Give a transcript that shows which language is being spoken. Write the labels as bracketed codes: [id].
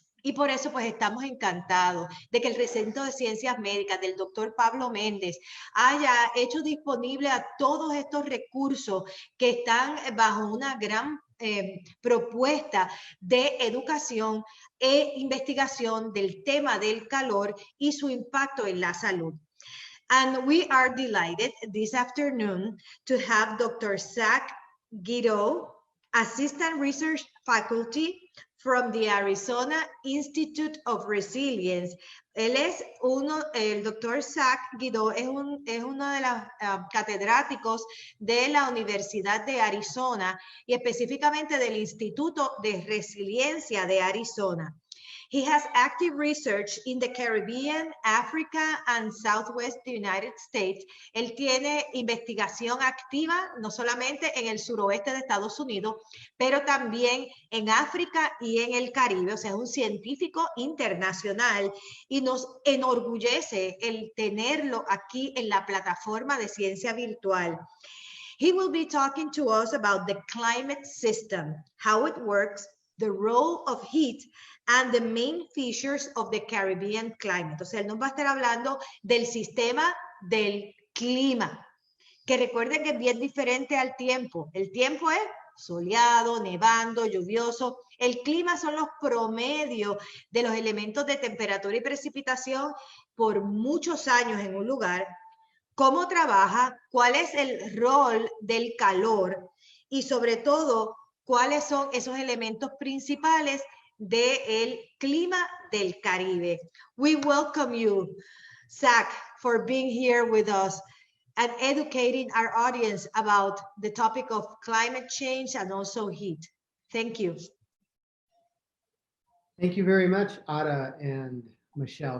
[es] Y por eso pues estamos encantados de que el recinto de ciencias médicas del doctor Pablo Méndez haya hecho disponible a todos estos recursos que están bajo una gran propuesta de educación e investigación del tema del calor y su impacto en la salud. [en] And we are delighted this afternoon to have Dr. Zack, Guido, Assistant Research Faculty from the Arizona Institute of Resilience. [es] Él es el doctor Zack Guido es uno de los catedráticos de la Universidad de Arizona y específicamente del Instituto de Resiliencia de Arizona. [en] He has active research in the Caribbean, Africa, and Southwest United States. [es] Él tiene investigación activa no solamente en el suroeste de Estados Unidos, pero también en África y en el Caribe. O sea, es un científico internacional y nos enorgullece el tenerlo aquí en la plataforma de ciencia virtual. [en] He will be talking to us about the climate system, how it works, the role of heat, and the main features of the Caribbean climate. O sea, él nos va a estar hablando del sistema del clima, que recuerden que es bien diferente al tiempo. [es] El tiempo es soleado, nevando, lluvioso. El clima son los promedios de los elementos de temperatura y precipitación por muchos años en un lugar, cómo trabaja, cuál es el rol del calor y sobre todo cuáles son esos elementos principales del clima del Caribe. [en] We welcome you, Zack, for being here with us and educating our audience about the topic of climate change and also heat. Thank you. Thank you very much, Ada and Michelle.